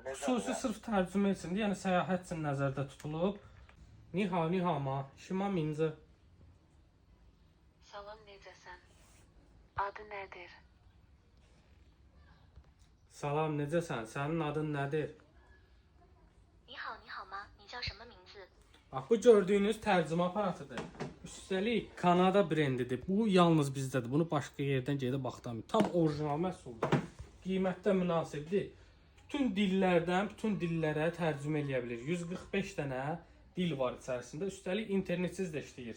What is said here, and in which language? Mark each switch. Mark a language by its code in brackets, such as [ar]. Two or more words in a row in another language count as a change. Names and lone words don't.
[az] Xüsusi sırf tərcümə üçündür, yəni səyahət üçün nəzərdə tutulub. [zh] 你好吗，什么名字. [az] Salam, necəsən? Adı nədir? Salam, necəsən? Sənin adın nədir? [zh] 你好，你好吗？你叫什么名字？ [az] Bax, bu gördüyünüz tərcümə aparatıdır. Üstəlik Kanada brendidir. Bu yalnız bizdədir. Bunu başqa yerdən gedib baxdam. Tam orijinal məhsuldur. Qiymətdə münasibdir. Bütün dillərdən bütün dillərə tərcümə eləyə bilir. 145 dənə dil var içərisində. Üstəlik internetsiz də işləyir.